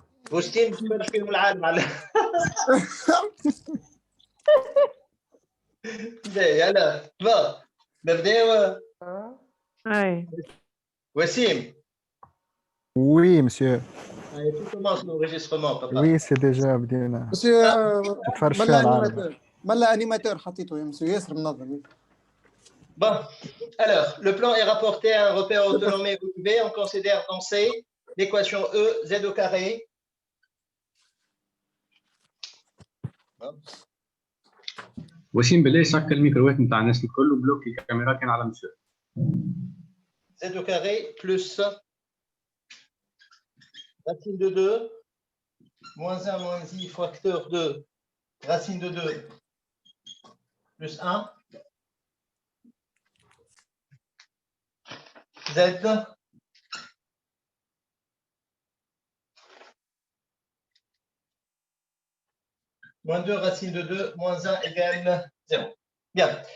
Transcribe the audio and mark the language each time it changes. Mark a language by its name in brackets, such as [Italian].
[Arabic] بوستين باش فيهم العالم على يلا با نبداو. [French] Oui. وسيم. Oui, monsieur. Allez, tu commences l'enregistrement, papa. Oui, c'est déjà [Arabic] بدينا. [French] مسيو [Arabic] تفرج ملا فيها العالم. انيماتور ملا انيماتور حطيته يا مسيو ياسر منظم. [French] Bon, alors, le plan est rapporté à un repère autonome V. On considère dans C l'équation E, Z au carré. [Arabic] وسيم بالله سكر الميكرووات نتاع الناس الكل وبلوكي الكاميرا كان على مسؤول. [French] Z au carré plus racine de 2 moins 1 moins I facteur de racine de 2 plus 1 Z moins 2 racine de 2 moins 1 égale 0. Bien.